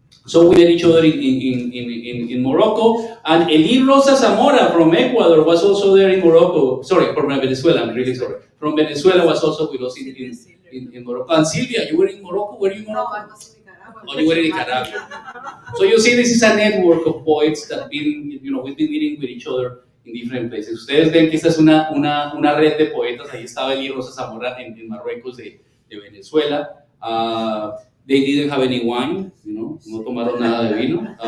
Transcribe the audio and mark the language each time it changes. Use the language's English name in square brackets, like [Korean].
[English] So we met each other in Morocco, and Eli Rosa Zamora from Ecuador was also there in Morocco. Sorry, from Venezuela, I'm really sorry. From Venezuela was also with us in Morocco. And Silvia, you were in Morocco? Were you in Morocco? No, I was in Nicaragua. Oh, you were in Nicaragua. So you see, this is a network of poets that we've been meeting with each other in different places. [Spanish] Ustedes ven que esta es una red de poetas. Ahí estaba Eli Rosa Zamora en Marruecos de Venezuela. [English] They didn't have any wine, [Spanish] no tomaron nada de vino.